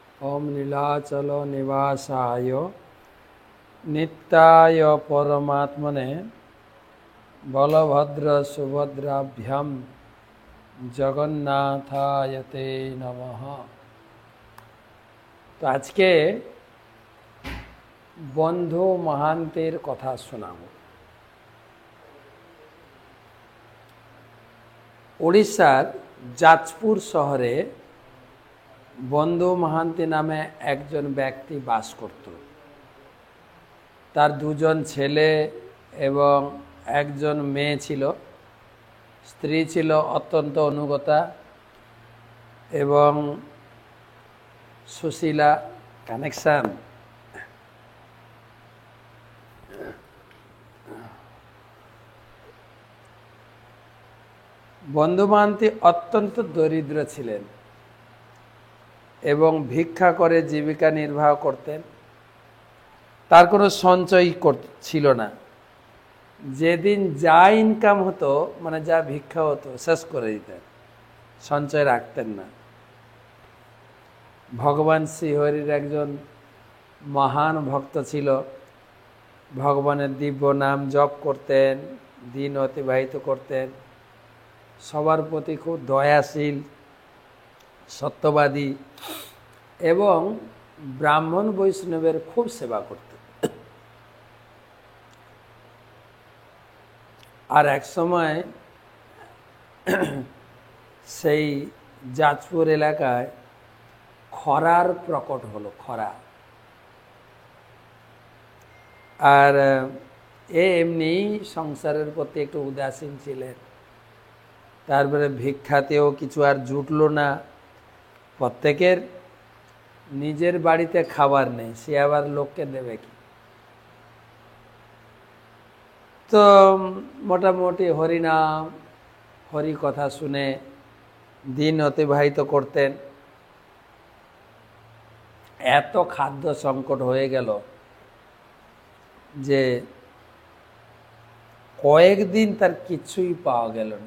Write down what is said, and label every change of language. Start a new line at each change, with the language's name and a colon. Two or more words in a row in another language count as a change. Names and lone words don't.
Sanskrit: ओम नीलाचल निवासाय नित्याय परमात्मने बलभद्र सुभद्राभ्याम जगन्नाथाय ते नमः।
Bangla: তো আজকে বন্ধু মহান্তের কথা শোনাবো। উড়িষার জাজপুর শহরে বন্ধু মহান্তি নামে একজন ব্যক্তি বাস করত। তার দুজন ছেলে এবং একজন মেয়ে ছিলো। স্ত্রী ছিলো অত্যন্ত অনুগতা এবং সুশীলা কানেকশন। বন্ধু মহান্তি অত্যন্ত দরিদ্র ছিলেন এবং ভিক্ষা করে জীবিকা নির্বাহ করতেন। তার কোনো সঞ্চয় ছিলো না। যেদিন যা ইনকাম হতো মানে যা ভিক্ষা হতো শেষ করে দিতেন, সঞ্চয় রাখতেন না। ভগবান শ্রীহরির একজন মহান ভক্ত ছিলো। ভগবানের দিব্য নাম জপ করতেন, দিন অতিবাহিত করতেন। সবার প্রতি খুব দয়াশীল, সত্যবাদী এবং ব্রাহ্মণ বৈষ্ণবের খুব সেবা করতে। আর এক সময় সেই জাজপুর এলাকায় খরার প্রকট হলো। খরা আর এমনি সংসারের প্রতি একটু উদাসীন ছিলেন। তারপরে ভিক্ষাতেও কিছু আর জুটলো না। প্রত্যেকের নিজের বাড়িতে খাবার নেই, সে আবার লোককে দেবে কি। তো মোটামুটি হরিনাম হরি কথা শুনে দিন অতিবাহিত করতেন। এত খাদ্য সংকট হয়ে গেল যে কয়েকদিন তার কিচ্ছুই পাওয়া গেল না।